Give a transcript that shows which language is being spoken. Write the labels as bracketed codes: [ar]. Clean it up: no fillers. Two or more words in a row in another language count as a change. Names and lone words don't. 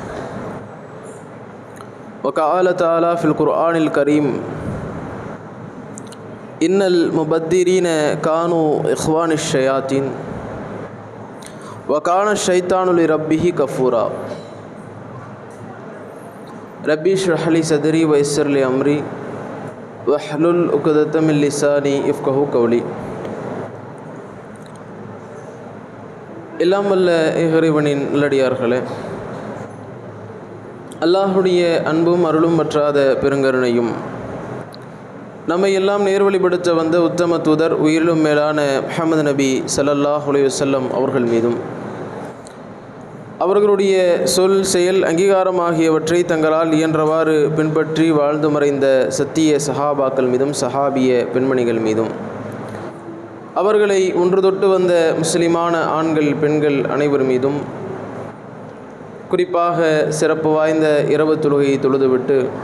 [ar] وقال تعالى في القرآن الكريم: إن المبذرين كانوا إخوان الشياطين وكان الشيطان لربه كفورا. ربي اشرح لي صدري ويسر لي أمري واحلل عقدة من لساني يفقهوا قولي. [ta] எல்லாம் வல்ல இறைவனின் நல்லடியார்களே, அல்லாஹுடைய அன்பும் அருளும் பற்றாத பெருங்கருணையும் நம்மை எல்லாம் நேர்வழிப்படுத்த வந்த உத்தம தூதர் உயிரிலும் மேலான முஹம்மது நபி [ar] صلى الله عليه وسلم [ta] அவர்கள் மீதும், அவர்களுடைய சொல் செயல் அங்கீகாரம் ஆகியவற்றை தங்களால் இயன்றவாறு பின்பற்றி வாழ்ந்து மறைந்த சத்திய சஹாபாக்கள் மீதும் சஹாபிய பெண்மணிகள் மீதும், அவர்களை ஒன்று தொட்டு வந்த முஸ்லிமான ஆண்கள் பெண்கள் அனைவர் மீதும், குறிப்பாக சிறப்பு வாய்ந்த இரவு தொழுகையை தொழுதுவிட்டு